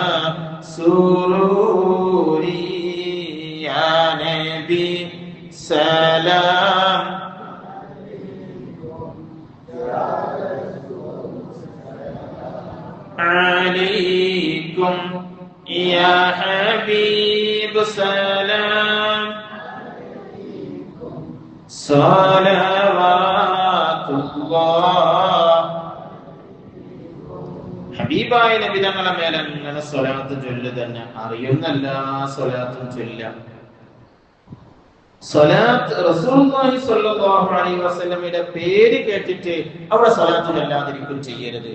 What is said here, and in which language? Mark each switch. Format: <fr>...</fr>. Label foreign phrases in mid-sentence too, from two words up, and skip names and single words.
<ar>سروري يا نبي سلام عليكم يا حبيب سلام صلوات الله.</ar> <ml>ഹബീബായ നബി തങ്ങളുടെ മേലെ അങ്ങനെ സ്വലാത്ത് ചൊല്ല് തന്നെ. അറിയുന്നല്ല സ്വലാത്തും ചൊല്ലാം. സ്വലാത്ത്</ml> <ar>رسول الله صلى الله عليه وسلم</ar> <ml>പേര് കേട്ടിട്ട് അവിടെ സ്വലാത്ത് ചൊല്ലാതിരിക്കും ചെയ്യരുത്.</ml>